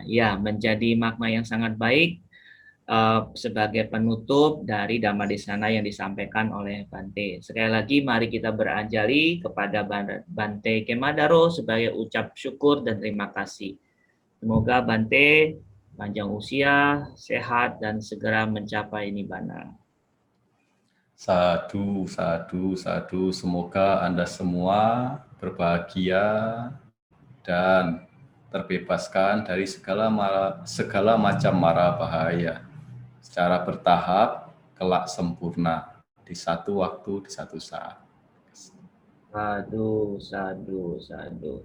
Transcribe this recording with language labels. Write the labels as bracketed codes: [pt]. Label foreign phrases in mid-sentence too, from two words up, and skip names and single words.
[id] Ya, menjadi makna yang sangat baik sebagai penutup dari Dhammadesana yang disampaikan oleh Bante. Sekali lagi, mari kita beranjali kepada Bante Kemadaro sebagai ucap syukur dan terima kasih. Semoga Bante panjang usia, sehat, dan segera mencapai nibbana. [pi] Sadu, sadu, sadu. [id] Semoga Anda semua berbahagia dan terbebaskan dari segala macam mara bahaya. Secara bertahap, kelak sempurna. Di satu waktu, di satu saat. [pi] Sadu, sadu, sadu.